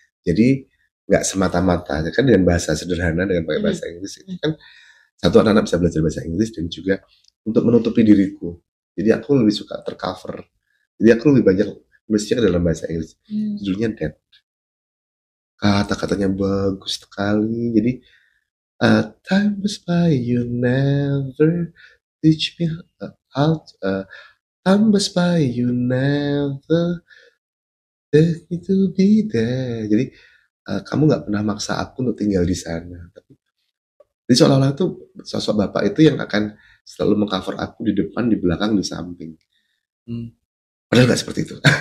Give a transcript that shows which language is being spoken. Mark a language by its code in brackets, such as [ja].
[id] Jadi nggak semata-mata kan dengan bahasa sederhana, dengan pakai bahasa Inggris itu kan satu, anak-anak bisa belajar bahasa Inggris, dan juga untuk menutupi diriku. Jadi aku lebih suka tercover. Jadi aku lebih banyak nulisnya dalam bahasa Inggris. Judulnya Dead. Kata-katanya bagus sekali. [en] Jadi time goes by, you never teach me how time goes by, you never take me to be there. [id] Jadi kamu nggak pernah maksa aku untuk tinggal di sana. Jadi seolah-olah itu sosok bapak itu yang akan selalu mengcover aku di depan, di belakang, di samping. Padahal nggak seperti itu.